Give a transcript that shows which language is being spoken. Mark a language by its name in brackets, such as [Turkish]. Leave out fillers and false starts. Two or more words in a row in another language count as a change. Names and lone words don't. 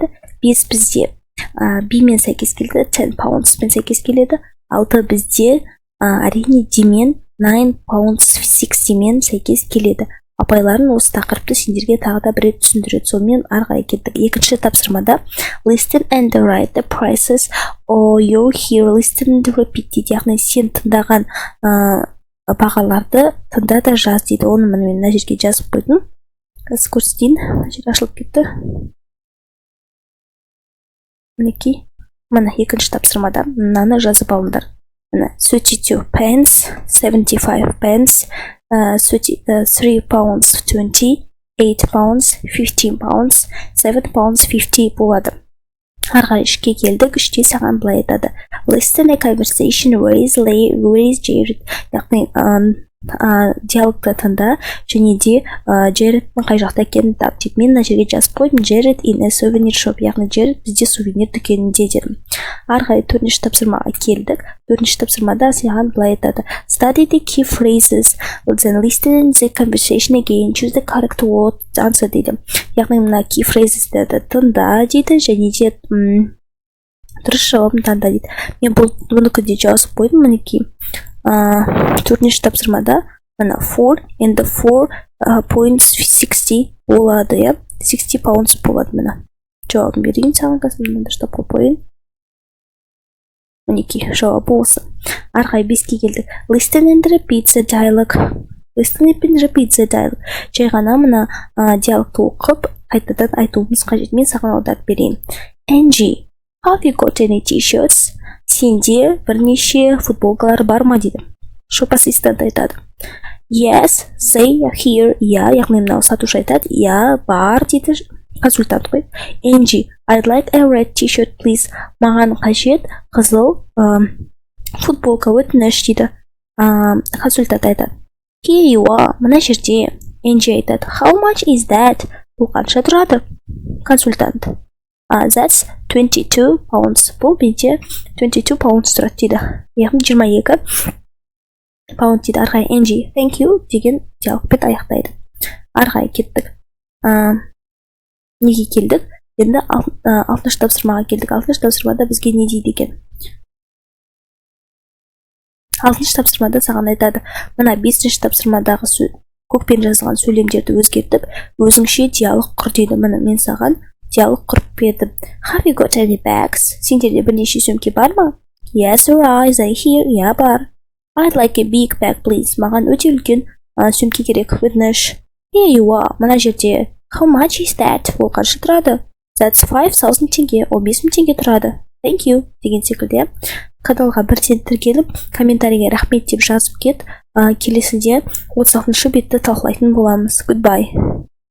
[Kazakh] Бес бізде B мен сәйкес келеді. 10 pounds пен сәйкес келеді. Алты бізде әрине D мен 9 pounds 60 мен сәйкес келеді. Апайларын осы тақырыпты сендерге тағы да бір рет түсіндіреді. Сонымен ары қарай кеттік. Екінші тапсырмада [English] listen and write the prices or you hear listen and repeat [Kazakh] дейді. Яғни сен тыңдаған бағаларды тыңда да жаз дейді. Оны мен мына жерге жазып қойдым. Қазір көрсетейін. Мына жер ашылып кетті. Мінекей. Мына екінші тапсырмада мынаны жазып алыңдар. 32 pence, 75 pence, 3 pounds 20, 8 pounds, 15 pounds, 7 pounds 50 болады. Арға ішке келдік, іште саған былай айтады. [English] Listen a conversation, where is Jared? [Kazakh] Яғни диалогты тыңда және де Джереттің қай жақта екенін тап дейді. Мен мына жерге жазып қойдым. [English] Джерет in a souvenir shop, [Kazakh] яғни Джерет бізде сувенир дүкенінде дедім. Ары қарай төртінші тапсырмаға келдік. Төртінші тапсырмада саған былай айтады. [English] Study the key phrases, then listen the conversation again, choose the correct word, answer дейді. [Kazakh] Яғни мына [English] key phrases [Kazakh] деді. Тыңда дейді және де дұрыс жауабын таңда дейді. Мен бұныкі де жазып қойдым. Мінекей төртінші тапсырмада мына 4 and 4.60 болады, 60 pounds болады. Мына жауабын берейін саған, қазір дұрыстап қойып. Мінекей жауабы осы. Ары қарай 5-ке келдік. [English] Listen and repeat the dialogue. Listen and repeat the dialogue. [Kazakh] Жай ғана мына диалогты оқып қайтадан айтуымыз қажет. Мен саған аударып берейін. [English] Angie, have you got any t-shirts? [Kazakh] Сенде бірнеше футболкалар бар ма дейді. Шоп ассистент айтады. [English] Yes, they are here. [Kazakh] Я, яғни мынау сатушы айтады. Я, бар дейді консультант қой. [English] Angie, I'd like a red t-shirt, please. [Kazakh] Маған қажет қызыл футболка өтініш дейді. Консультант айтады. [English] Here you are. [Kazakh] Мына жерде. Angie айтады. [English] How much is that? [Kazakh] Бұл қанша тұрады? Консультант. [English] That's 22 pounds. [Kazakh] Бұл бенде 22 pounds тұрады дейді. Яғни 22 pound дейді. Ары қарай [English] Angie, thank you [Kazakh] деген диалогпен аяқтайды. Ары қарай кеттік. Неге келдік? Енді 6-шы тапсырмаға келдік. 6-шы тапсырмада бізге не дейді екен? 6-шы тапсырмада саған айтады. Мына 5-ші тапсырмадағы көкпен жазылған сөйлемдерді өзгертіп, өзіңше диалог құр дейді. Міне мен саған диалог құрып бердім. [English] Have you got any bags? [Kazakh] Сендерде бірнеше сөмке бар ма? [English] Yes, right, I hear. [Kazakh] Я бар. [English] I'd like a big bag, please. [Kazakh] Маған өте үлкен сөмке керек. Өтініш. [English] Here you are. [Kazakh] Мына жерде. [English] How much is that? [Kazakh] Ол қанша тұрады? [English] That's 5,000 теңге. [Kazakh] Ол 5,000 теңге тұрады. [English] Thank you. [Kazakh] Деген секілді. Каналға бірден тіркеліп, комментарийге рахмет деп жазып кет. Келесіде 36-шы бетті талқылайтын боламыз. [English] Goodbye.